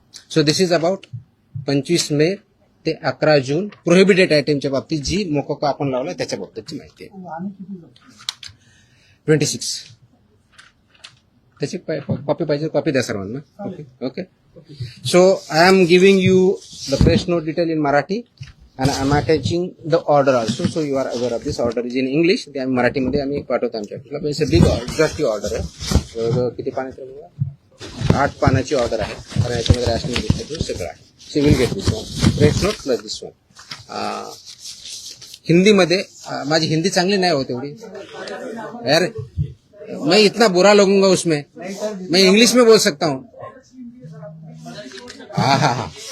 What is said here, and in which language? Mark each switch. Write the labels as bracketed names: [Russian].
[English] So this is about [Marathi] 25 मे ते 11 जून prohibited आयटमच्या बाबतीत जी मोकोका आपण लावला त्याच्या बाबतीतची माहिती आहे. वाहने किती जप्त केली? 26. त्याची कॉपी पाहिजे, कॉपी द्या सर्वांना. Okay. [English] So I am giving you the press note detail in Marathi and I am attaching the order also, so you are aware of this. Order is in English. [Marathi] ते आम्ही मराठीमध्ये आम्ही पाठवतो आमच्या ऑफिसला. [English] it's a big order, [Marathi] order आहे. किती पानाची आहे? 8 पानाची ऑर्डर आहे. कारण याच्यामध्ये रॅशनल डिस्ट्रीब्यूट सगळं आहे. [English] So will get this one press note plus this one. [Marathi] हिंदीमध्ये माझी हिंदी चांगली नाही होत एवढी यार, [Hindi] मैं इतना बुरा लगूंगा उसमें, मैं इंग्लिश में बोल सकता हूँ. हाँ.